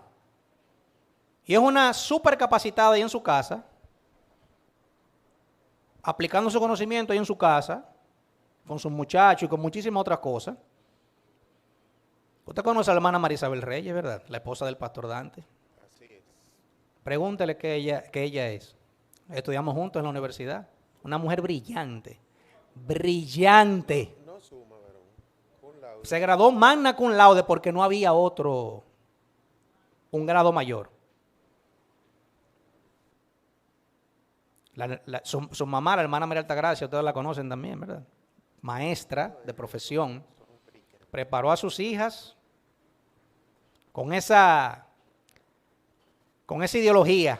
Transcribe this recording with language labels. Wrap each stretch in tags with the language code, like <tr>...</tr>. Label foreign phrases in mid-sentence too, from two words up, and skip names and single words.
<es>Y es una super capacitada ahí en su casa, aplicando su conocimiento ahí en su casa, con sus muchachos y con muchísimas otras cosas. Usted conoce a la hermana Marisabel Reyes, ¿verdad? La esposa del pastor Dante. Así es. Pregúntele qué ella es. Estudiamos juntos en la universidad. Una mujer brillante. Brillante. No suma, varón.</es> <la>Cum laude.</la> <es>Se graduó</es> <la>magna cum laude</la> <es>porque no había un grado mayor. Su mamá, la hermana María Altagracia, ustedes la conocen también, ¿verdad? Maestra de profesión. Preparó a sus hijas con esa ideología.</es>